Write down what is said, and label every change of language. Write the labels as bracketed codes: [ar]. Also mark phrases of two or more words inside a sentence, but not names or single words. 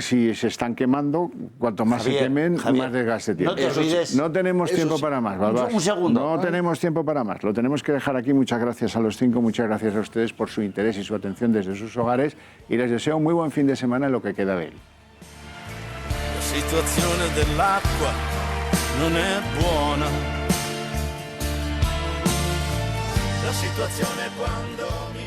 [es] Si se están quemando, cuanto más se quemen, más desgaste tiene. No te olvides... No tenemos tiempo para más, Balbás. Un segundo. No tenemos tiempo para más. Lo tenemos que dejar aquí. Muchas gracias a los 5, muchas gracias a ustedes por su interés y su atención desde sus hogares y les deseo un muy buen fin de semana en lo que queda de él. [it] La situazione dell'acqua non è buona. La situazione quando